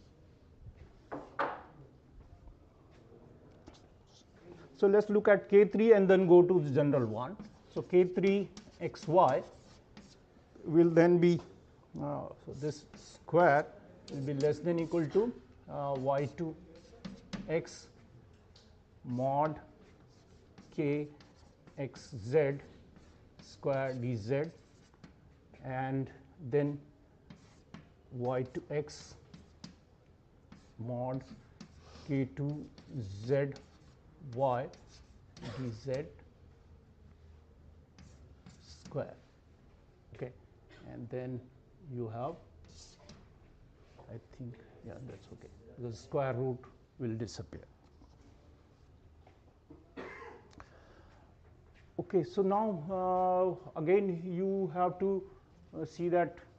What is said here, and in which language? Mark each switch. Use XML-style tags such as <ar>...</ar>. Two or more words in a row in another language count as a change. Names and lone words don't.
<en>So let's look at K3 and then go to the general one. So K3 xy will then be so this square will be less than equal to y2 x mod k xz square dz, and then y2 x mod k2 z y dz square. Okay, and then you have, I think, yeah, that's okay, the square root will disappear. Okay, so now again you have to see that.</en>